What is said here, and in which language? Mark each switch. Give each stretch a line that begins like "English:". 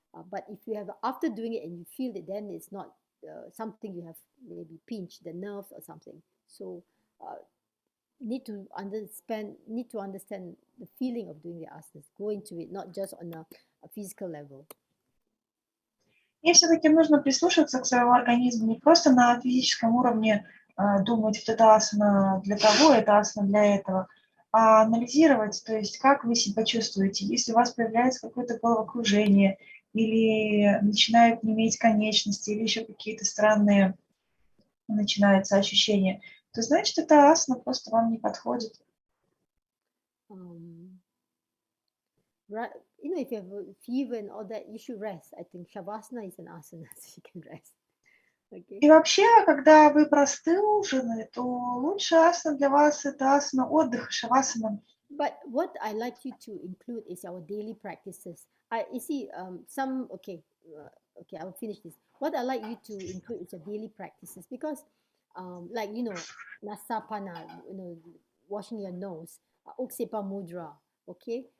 English: But if you have, after doing it and you feel it, then it's not something you have maybe pinched the nerves or something. So need to understand the feeling of doing the asanas, go into it, not just on a physical level.
Russian: И все-таки нужно прислушиваться к своему организму, не просто на физическом уровне думать, вот это асана для того, это асана для этого, а анализировать, то есть как вы себя чувствуете, если у вас появляется какое-то головокружение, или начинают неметь конечности, или еще какие-то странные начинаются ощущения, то значит, эта асана просто вам не подходит.
English: Right, you know, if you have a fever and all that, you should rest. I think shavasana is an asana, so you can rest. Okay.
Russian: И вообще, когда вы простужены, то лучшая асана для вас это асана отдыха, шавасана.
English: But what I like you to include is our daily practices. You see, okay, I will finish this. What I like you to include is your daily practices because, like nasapana, washing your nose, uksepa mudra, okay.